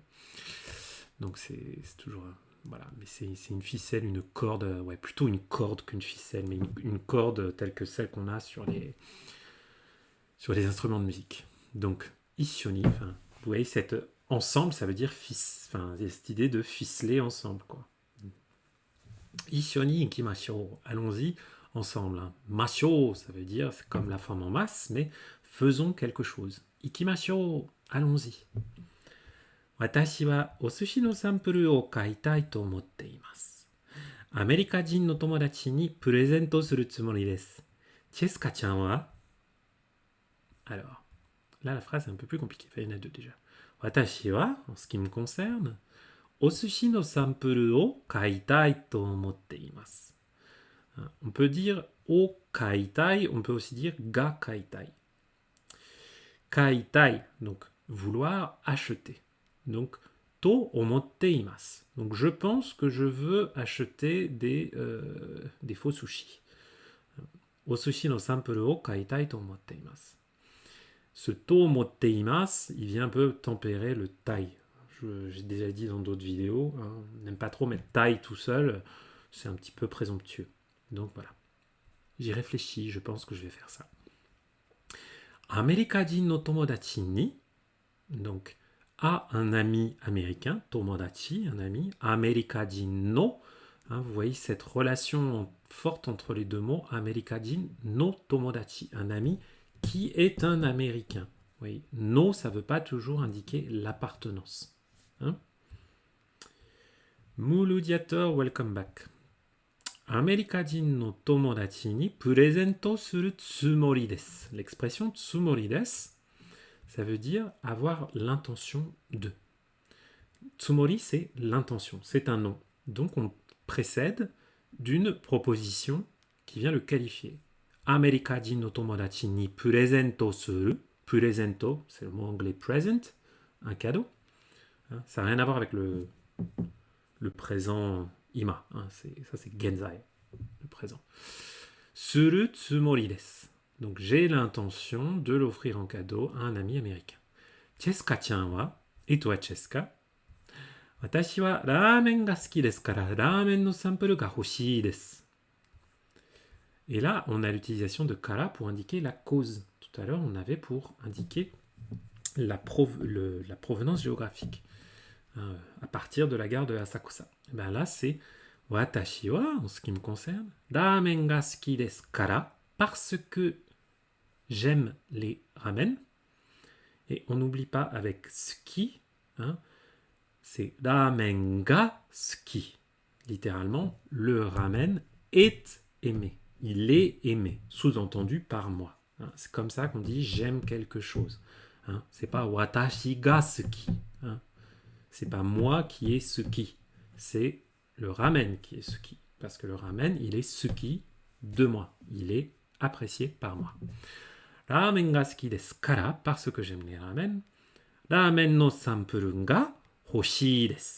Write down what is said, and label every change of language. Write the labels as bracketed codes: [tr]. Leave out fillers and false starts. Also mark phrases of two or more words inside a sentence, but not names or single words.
[fr] Donc c'est toujours, voilà, mais c'est une ficelle, une corde, ouais, plutôt une corde qu'une ficelle, mais une corde telle que celle qu'on a sur les instruments de musique. Donc, Ishoni, vous voyez, cette ensemble, ça veut dire cette idée de ficeler ensemble, quoi. [ja] 一緒に行きましょう, [fr] allons-y ensemble. Hein. Masho, ça veut dire, c'est comme la forme en masse, mais faisons quelque chose. Ikimashou, allons-y. [ja] 私はお寿司のサンプルを買いたいと思っています. アメリカ人の友達にプレゼントするつもりです。 [fr] チェスカちゃんは Alors, là, la phrase est un peu plus compliquée. Enfin, il y en a deux déjà. [ja] 私は, [fr] en ce qui me concerne, [ja] お寿司のサンプルを買いたいと思っています. [fr] On peut dire [ja] を買いたい, [fr] on peut aussi dire [ja] が買いたい. [fr] Kaitai, donc vouloir acheter. Donc, [ja] と思っています. [fr] Donc, je pense que je veux acheter des faux sushis. [ja] お寿司のサンプルを買いたいと思っています. [fr] Ce [ja] と思っています, [fr] il vient un peu tempérer le tai. J'ai déjà dit dans d'autres vidéos, hein, on n'aime pas trop mettre tai tout seul, c'est un petit peu présomptueux. Donc voilà. J'y réfléchis, je pense que je vais faire ça. [ja] アメリカ人の友達に, [fr] donc à un ami américain, tomodachi, un ami, [ja] アメリカ人の, [fr] hein, vous voyez cette relation forte entre les deux mots, [ja] アメリカ人の友達, [fr] un ami qui est un américain. Oui, no, ça ne veut pas toujours indiquer l'appartenance. Hein? Muludiator, [en] welcome back. [ja] アメリカ人の友達にプレゼントするつもりです。L'expression つもりです, [fr] ça veut dire avoir l'intention de. Tsumori, c'est l'intention, c'est un nom. Donc on précède d'une proposition qui vient le qualifier. [ja] アメリカ人の友達にプレゼントする. [fr] Presento, c'est le mot anglais present, un cadeau. Hein, ça n'a rien à voir avec le présent ima. Hein, ça, c'est genzai, le présent. [ja] するつもりです. [fr] Donc, j'ai l'intention de l'offrir en cadeau à un ami américain. [ja] チェスカちゃんは, [fr] et toi, Cheska? [ja] 私はラーメンが好きですから、ラーメンのサンプルがほしいです. [fr] Et là, on a l'utilisation de kara pour indiquer la cause. Tout à l'heure, on avait pour indiquer la provenance géographique à partir de la gare de Asakusa. Ben là, c'est [ja] 私は, [fr] en ce qui me concerne, [ja] ラーメンが好きですから, [fr] parce que j'aime les ramen. Et on n'oublie pas avec suki, hein, c'est [ja] ラーメンが好き. [fr] Littéralement, le ramen est aimé. Il est aimé, sous-entendu par moi. Hein, c'est comme ça qu'on dit j'aime quelque chose. Hein, c'est pas [ja] 私が好き. [fr] Hein, c'est pas moi qui est suki. C'est le ramen qui est suki. Parce que le ramen, il est suki de moi. Il est apprécié par moi. [ja] ラーメンが好きですから, [fr] parce que j'aime les ramen. [ja] ラーメンのサンプルがほしいです.